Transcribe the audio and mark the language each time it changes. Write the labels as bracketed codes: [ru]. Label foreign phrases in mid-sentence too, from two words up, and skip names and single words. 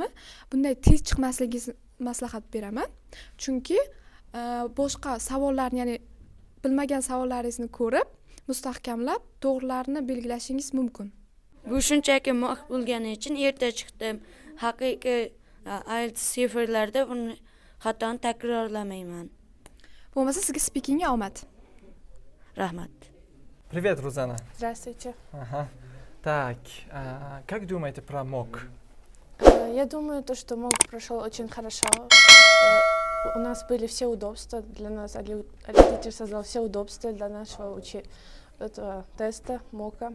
[uz] Bunday tez chiqmasligingizni maslahat beraman. Chunki boshqa savollarni, ya'ni bilmagan savollaringizni ko'rib, mustahkamlab, to'g'rilarini belgilashingiz mumkin. Bu shunchaki mock bo'lgani uchun erta chiqdim. Haqiqiy IELTS sifrlarda buni xatoni takrorlamayman. Bo'lmasa sizga speakingga omad. Rahmat. [ru] Привет, Рузана. Здравствуйте. Ага. Так, как думаете про МОК? Я думаю, что МОК прошел очень хорошо. У нас были все удобства для нас. Родитель создал все удобства для нашего этого теста МОКа.